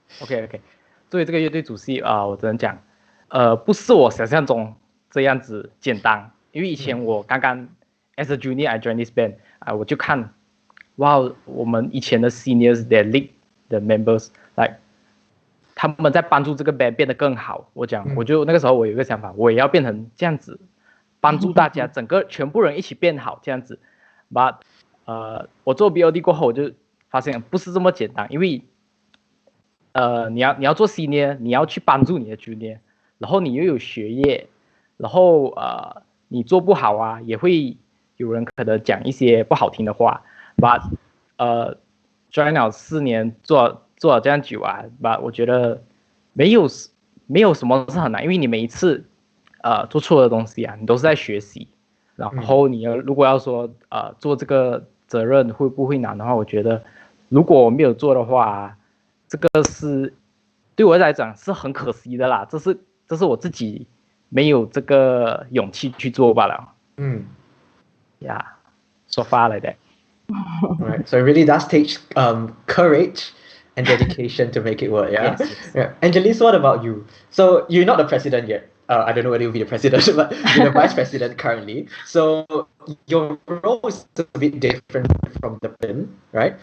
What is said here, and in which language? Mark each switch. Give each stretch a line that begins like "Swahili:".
Chinese: OK，作为这个乐队主席我只能讲，不是我想象中这样子简单。因为以前我刚刚
English: as a junior I joined this band，
Chinese: 我就看，哇，我们以前的
English: seniors they lead the members like。
Chinese: 他们在帮助这个 band 变得更好。我就那个时候我有一个想法，我也要变成这样子，帮助大家全部人一起变好这样子。 But 我做 BOD 过后，我就发现不是这么简单，因为你要做 senior， 你要去帮助你的 junior， 然后你又有学业，然后你做不好啊，也会有人可能讲一些不好听的话。
English: But join
Chinese: 了4年做了这样久啊，我觉得没有什么是很难，因为你每一次做错的东西啊，你都是在学习。然后你如果要说做这个责任会不会难的话，我觉得如果我没有做的话，这个是对我来讲是很可惜的啦。这是我自己没有这个勇气去做罢了。
English: Yeah, so far like that. Right. So it really does take courage and dedication to make it work. Yeah. Yes. Yeah. Angelis, what about you? So you're not the president yet. I don't know whether you'll be the president, but you're the vice president currently. So your role is a bit different from the president, right?